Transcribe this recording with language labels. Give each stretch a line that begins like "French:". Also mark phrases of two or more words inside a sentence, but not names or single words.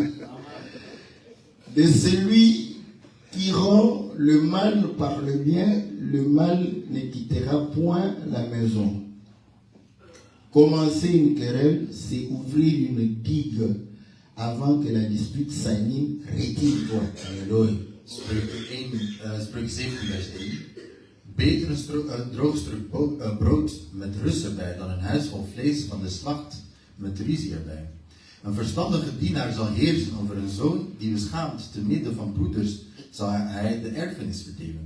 French: De celui qui rend le mal par le bien, le mal ne quittera point la maison. Commencer une querelle, c'est ouvrir une digue avant que la dispute s'anime. Retire-toi. Alléluia.
Dutch: Spreuken 17 vers 1. Beter een droog stuk brood met rust erbij dan een huis vol vlees van de slacht met ruzie erbij. Een verstandige dienaar zal heersen over een zoon die beschaamt te midden van broeders zal hij de erfenis verdelen.